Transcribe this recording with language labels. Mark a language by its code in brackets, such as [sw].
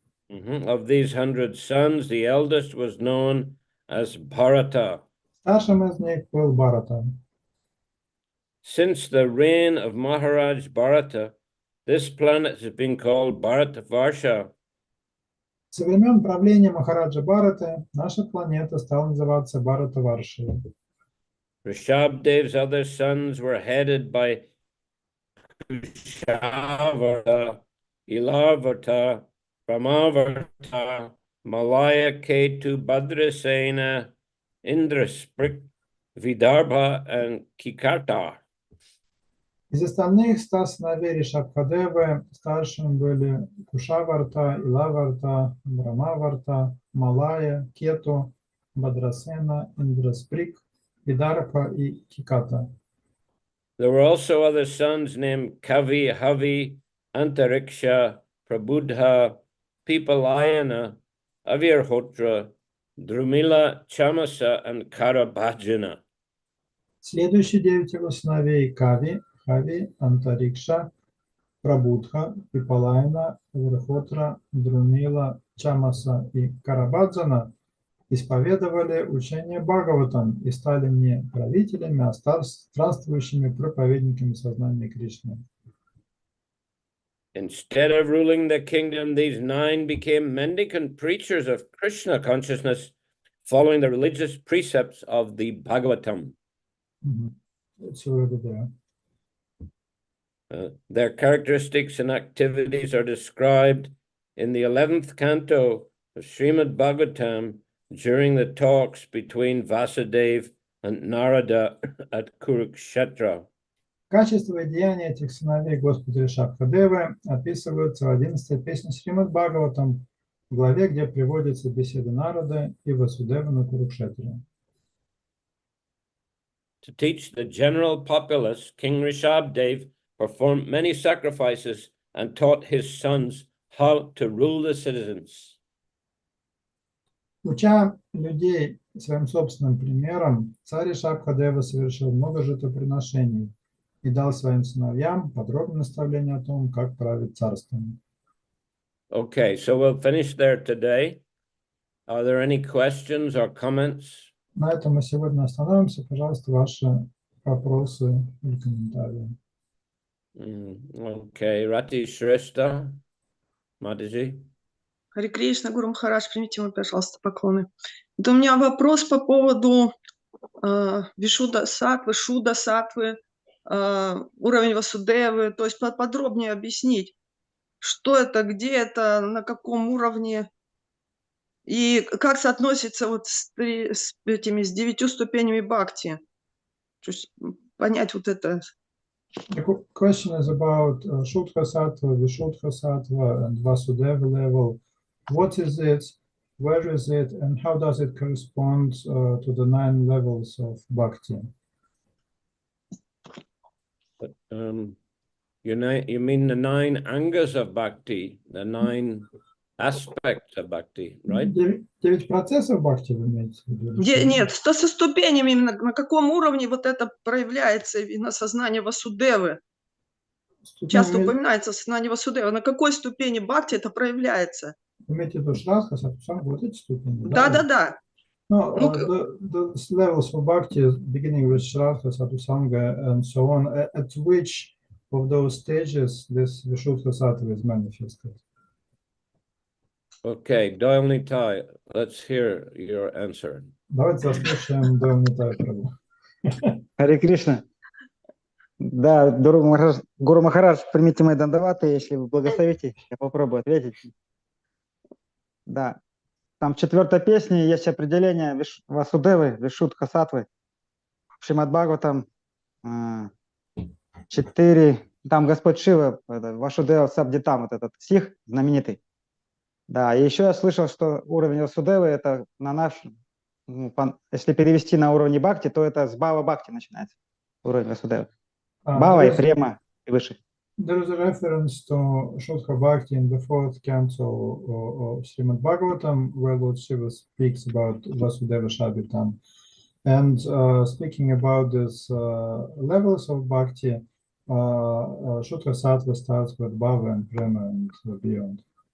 [en] Of these 100 sons, the eldest was known as Bharata. [ru] Старшим из них был Бхарата. [en] Since the reign of Maharaj Bharata, this planet has been called Bharatavarsha. [ru] Со времен правления Махараджа Бхараты наша планета стала называться Бхаратаваршей. [en] Rishabdev's other sons were headed by Kushavarta, Ilavarta, Brahmavarta, Malaya Ketu, Bhadrasena, Indrasprik, Vidarbha, and Kikarta. [ru] Из остальных 100 сыновей Ришабха-девы старшим были Кушаварта, Илаварта, Брамаварта, Малая, Кету, Бадрасена, Индрасприк, Видарпа и Киката. [en] There were also other sons named Kavi, Havi, Antariksha, Prabudha, Pipalayana, Avirhotra, Drumila, Chamasa, and Karabhajana. [ru] Следующие 9 его сыновей Кави, Хави, Антарикша, Прабудха, Пипалайна, Верхотра, Друмила, Чамаса и Карабаджана исповедовали учение Бхагаватам и стали не правителями, а странствующими проповедниками сознания Кришны. [en] Instead of ruling the kingdom, these 9 became mendicant preachers of Krishna consciousness, following the religious precepts of the Bhagavatam. It's already there. Their characteristics and activities are described in the 11th canto of Shrimad Bhagavatam during the talks between Vasudeva and Narada at Kurukshetra. [ru] Качества и деяния этих сыновей Господа Ришабхадевы описываются в 11-й песне Шримад Бхагаватам, в главе, где приводится беседа Нарады и Васудевы на Курукшетре. [en] To teach the general populace, King Rishabdev performed many sacrifices and taught his sons how to rule the citizens. [ru] Уча людей своим собственным примером, царь Ришабхадева совершил много жертвоприношений и дал своим сыновьям подробное наставление о том, как править царством. [en] Okay, so we'll finish there today. Are there any questions or comments? [ru] На этом мы сегодня остановимся. Пожалуйста, ваши вопросы и комментарии. [en] Okay, Rati Shrestha, Mataji. [ru] Харе Кришна, Гуру Махарадж, примите мои, пожалуйста, поклоны. Это у меня вопрос по поводу Вишуда Сатвы, Шуда Сатвы, уровень Васудевы, то есть подробнее объяснить, что это, где это, на каком уровне, и как соотносится вот с 9 ступенями бхакти. То есть понять вот это. [en] The question is about Shuddha Sattva, Vishuddha Sattva, and Vasudeva level. What is it? Where is it? And how does it correspond to the 9 levels of bhakti? You mean the 9 angas of bhakti, the 9 aspects of bhakti, right? [ru] 9 процессов бхакти вы имеете в виду? Нет, со ступенями, именно на каком уровне вот это проявляется именно сознание Васудевы. Часто упоминается сознание Васудевы. На какой ступени бхакти это проявляется? Вы имеете в виду Шрадха, Сатусанга, вот эти ступени? Да. [en] No, the levels of bhakti, beginning with Shraddha, Satusanga, and so on, at which of those stages this Vishuddha Sattva is manifested? Okay, Doyle Nitai, let's hear your answer. [ru] Давайте заслушаем Дойл Нитай Прабху. Харе Кришна. Да, Гуру Махарадж, примите мои дандаваты, если вы благословите, я попробую ответить. Да, там в 4-й песне есть определение Васудевы, Вишудха Сатвы, Шримад Бхагаватам 4, там Господь Шива, Вашудева Сабдитам, вот этот стих знаменитый. Да, и еще я слышал, что уровень Васудевы, это на наш, если перевести на уровне Бхакти, то это с Бхава Бхакти начинается, уровень Васудевы. Бхава и Према и выше. [en] There is a reference to Shuddha Bhakti in the 4th canto of Srimad Bhagavatam, where Lord Shiva speaks about Vasudeva Shabitam. And speaking about these levels of Bhakti, Shuddha Sattva starts with Bhava and Prema and beyond.